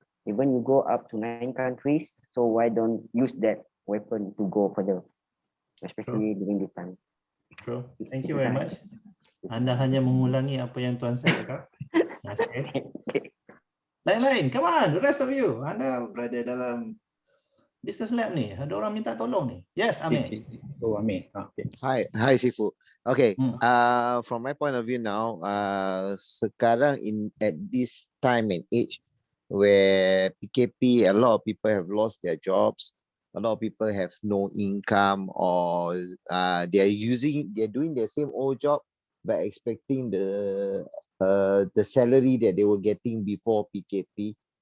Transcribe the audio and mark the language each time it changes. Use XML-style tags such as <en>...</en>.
<en>Even you go up to 9 countries. So why don't use that weapon to go further? Especially during this time. True. Thank you very much.</en> <ms>Anda hanya mengulangi apa yang Tuan Syed cakap. Lain-lain,</ms> <en>come on, the rest of you.</en> <ms>Anda berada dalam Business Lab ni. Ada orang minta tolong ni.</ms> <en>Yes,</en> <ms>Amir.</ms> <en>Oh, Amir. Okay. Hi Sifu. Okay, from my point of view now,</en> <ms>sekarang</ms> <en>at this time and age where PKP, a lot of people have lost their jobs, a lot of people have no income, or they're doing their same old job but expecting the salary that they were getting before PKP.</en>